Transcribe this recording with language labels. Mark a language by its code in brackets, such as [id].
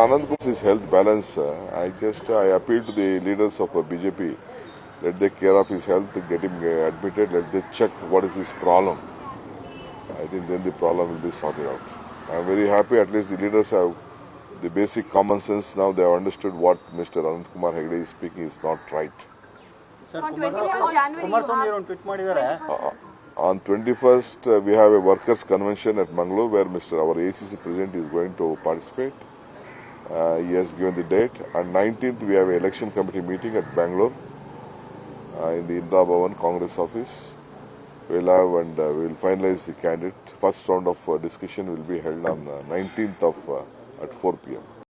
[en] Anand Kumar's health balance. I appeal to the leaders of BJP. Let they care of his health, get him admitted. Let they check what is his problem. I think then the problem will be sorted out. I am very happy. At least the leaders have the basic common sense now. They have understood what Mr. Anand Kumar Hegde is speaking is not right. [kn] Sir, Kumaraswamy ಅವರು tweet ಮಾಡಿದ್ದಾರೆ. [en] On 21st, we have a workers' convention at Mangalore where our ACC president is going to participate. He has given the date. On 19th, we have an election committee meeting at Bangalore in the Indira Bhavan Congress office. We'll have and we'll finalize the candidate. First round of discussion will be held on 19th at 4 p.m.